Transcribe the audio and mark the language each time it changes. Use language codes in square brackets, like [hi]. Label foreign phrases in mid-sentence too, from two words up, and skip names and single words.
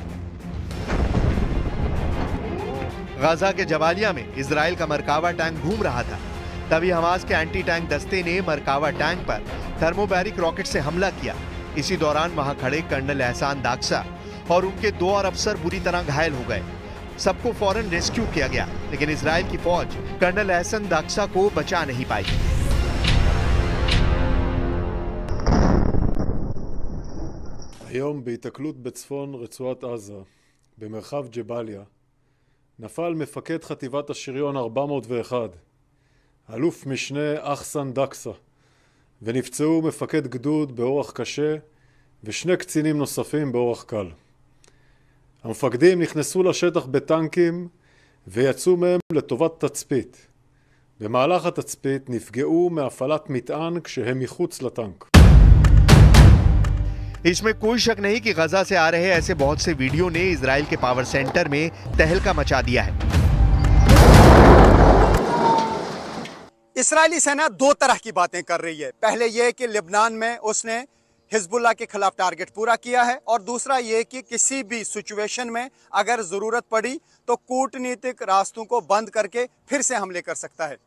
[hi] गाजा के जबालिया में इजराइल का मरकावा टैंक घूम रहा था, तभी हमास के [en] anti tank [hi] दस्ते ने मरकावा टैंक पर थर्मोबैरिक रॉकेट से हमला किया। इसी दौरान वहां खड़े कर्नल एहसान दाक्सा और उनके 2 और अफसर बुरी तरह घायल हो गए। सबको फौरन रेस्क्यू किया गया, लेकिन इजराइल की फौज कर्नल एहसन दाक्सा को बचा नहीं पाई। [he] היום בהיתקלות בצפון רצועת עזה, במרחב ג'באליה, נפל מפקד חטיבת השריון 401, אלוף משנה אחסן דקסה, ונפצעו מפקד גדוד באורח קשה ושני קצינים נוספים באורח קל. המפקדים נכנסו לשטח בטנקים ויצאו מהם לטובת תצפית. במהלך התצפית נפגעו מהפעלת מטען כשהם מחוץ לטנק. [hi] इसमें कोई शक नहीं कि गजा से आ रहे ऐसे बहुत से वीडियो ने इजराइल के [en] power center [hi] में तहलका मचा दिया है। इस्राएली सेना 2 तरह की बातें कर रही है। पहले यह कि लेबनान में उसने हिजबुल्लाह के खिलाफ टारगेट पूरा किया है, और दूसरा ये कि किसी भी सिचुएशन में अगर जरूरत पड़ी तो कूटनीतिक रास्तों को बंद करके फिर से हमले कर सकता है।